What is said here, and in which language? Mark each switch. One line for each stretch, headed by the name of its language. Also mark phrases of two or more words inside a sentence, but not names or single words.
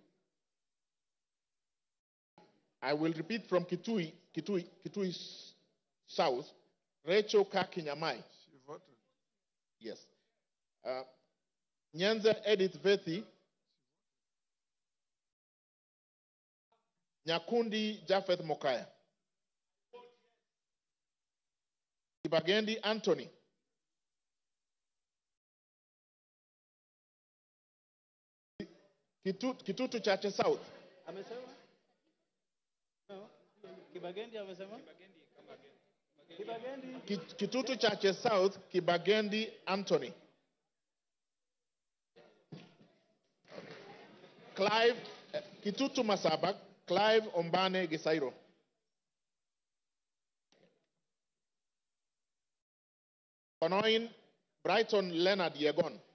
English: I will repeat from Kitui South, Rachel Kakinyamai. She voted. Yes. Nyanza Edith Vethi. Nyakundi Japheth Mokaya. Kibagendi Anthony. Kitutu Chache South.
Swahili: Amesema? No. Kibagendi amesema? Kibagendi. Kitutu Chache South, Kibagendi Anthony. Clive, Kitutu Masabak, Clive Ombane Gisairo. Konoin, Brighton Leonard Yegon.